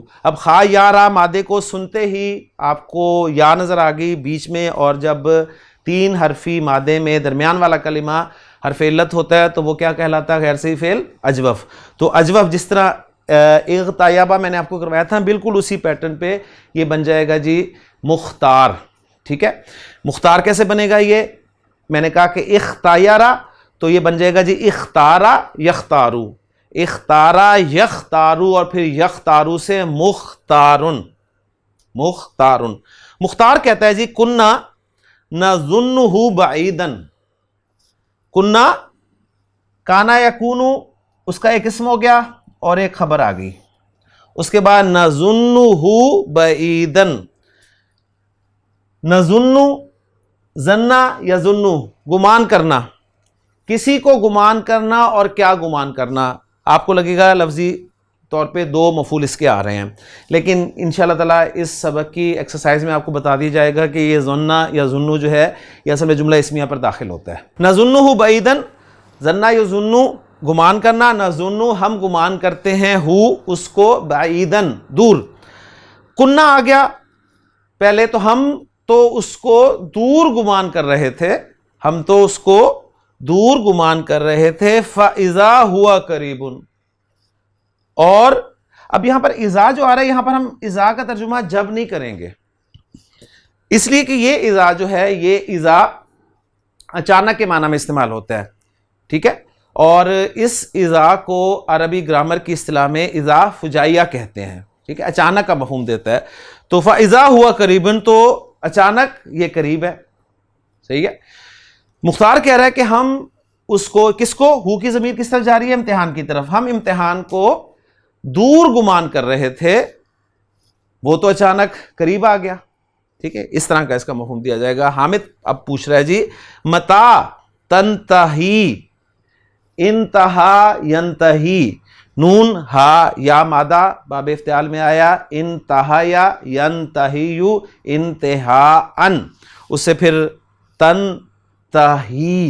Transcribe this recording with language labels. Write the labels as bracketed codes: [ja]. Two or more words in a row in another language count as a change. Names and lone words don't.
[ur] اب خا یا را مادے کو سنتے ہی آپ کو یا نظر آ گئی بیچ میں، اور جب 3 حرفی مادے میں درمیان والا کلمہ حرف علت ہوتا ہے تو وہ کیا کہلاتا ہے؟ غیر صحیح فعل اجوف. تو اجوف جس طرح اغتیابہ میں نے آپ کو کروایا تھا، بالکل اسی پیٹرن پہ یہ بن جائے گا جی مختار. ٹھیک ہے، مختار کیسے بنے گا؟ یہ میں نے کہا کہ اختیارا، تو یہ بن جائے گا جی [ar] اختارا یختارو، اختارا یختارو، [ur] اور پھر یختارو سے [ar] مختارن، مختارن. [ur] مختار کہتا ہے جی [ar] کننا نظنہ بعیدن. [ur] کننا، [ar] کانا یکونو [ur] اس کا ایک اسم ہو گیا اور ایک خبر آ گئی. اس کے بعد [ar] نظنہ بعیدن. نظنہ، ظنہ یظنہ، [ur] گمان کرنا، کسی کو گمان کرنا. اور کیا گمان کرنا؟ آپ کو لگے گا لفظی طور پہ 2 مفعول اس کے آ رہے ہیں، لیکن [ar] انشاءاللہ تعالیٰ [ur] اس سبق کی ایکسرسائز میں آپ کو بتا دیا جائے گا کہ یہ ظنہ یا ظنہ جو ہے یہ اصل میں جملہ اسمیہ پر داخل ہوتا ہے. [ar] نظنہ بعیدن، ظنہ یظنہ [ur] گمان کرنا، نظنہ ہم گمان کرتے ہیں، ہو اس کو، بعیدن دور. کننا آ گیا پہلے، تو ہم تو اس کو دور گمان کر رہے تھے، ہم تو اس کو دور گمان کر رہے تھے. [ar] فَإِذَا هُوَ قَرِيبٌ، [ur] اور اب یہاں پر اذا جو آ رہا ہے، یہاں پر ہم اذا کا ترجمہ جب نہیں کریں گے، اس لیے کہ یہ اذا جو ہے یہ اذا اچانک کے معنی میں استعمال ہوتا ہے. ٹھیک ہے، اور اس اذا کو عربی گرامر کی اصطلاح میں اذا فجائیہ کہتے ہیں. ٹھیک ہے، اچانک کا مفہوم دیتا ہے. [ar] تو فَإِذَا هُوَ قَرِيبٌ، [ur] تو اچانک یہ قریب ہے. صحیح ہے. مختار کہہ رہا ہے کہ ہم اس کو، کس کو؟ ہو کی ضمیر کس طرف جا رہی ہے؟ امتحان کی طرف. ہم امتحان کو دور گمان کر رہے تھے، وہ تو اچانک قریب آ گیا. ٹھیک ہے، اس طرح کا اس کا مفہوم دیا جائے گا. حامد اب پوچھ رہا ہے جی [ar] متا تنتہی، انتہا ینتہی، [ur] نون ہا یا مادہ باب افتعال میں آیا، [ar] انتہا یا ینتہیو انتہاءن، [ur] اس سے پھر تنتہی.